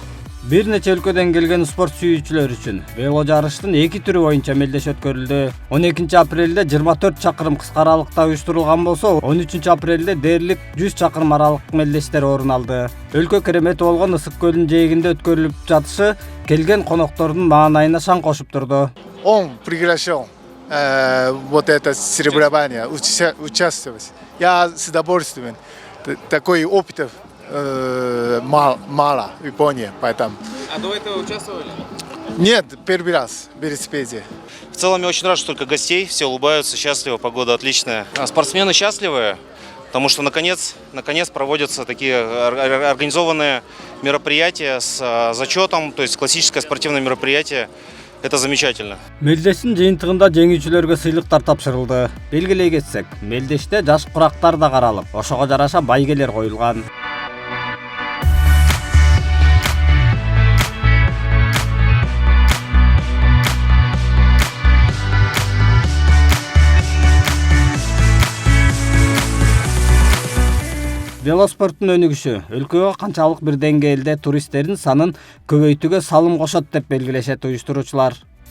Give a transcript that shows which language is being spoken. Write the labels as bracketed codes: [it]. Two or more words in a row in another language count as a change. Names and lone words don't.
[ky] Бир нече өлкөдөн келген спорт сүйүүчүлөр үчүн вело жарыштын 2 түрү боюнча мелдеш өткөрүлдү. 12 апрелде 24 чакырым кыска аралыкта уюштурулган болсо, 13 апрелде дээрлик 100 чакырым аралык мелдештер орун алды. Өлкө керемети болгон Ысык көлүнүн жээгинде өткөрүлүп жатышы келген коноктордун маанайына шаң кошуп турду. [ru] Он приглашал вот это соревнование участвовать. Я с удовольствием. Такой опыт мало в Японии, поэтому. А до этого участвовали? Нет, первый раз в велосипеде. В целом я очень рад, что только гостей, все улыбаются, счастливы, погода отличная. Спортсмены счастливы, потому что наконец проводятся такие организованные мероприятия с зачетом, то есть классическое спортивное мероприятие. Это замечательно. [ky] Мелдештин жыйынтыгында жеңүүчүлөргө сыйлыктар тапшырылды. Белгилей кетсек, мелдеште жаш курактар да каралып, ошого жараша байгелер коюлган. Велоспорттун өнүгүшү өлкөгө канчалык бир деңгээлде туристтердин санын көбөйтүүгө салым кошот деп белгилешет уюштуруучулар.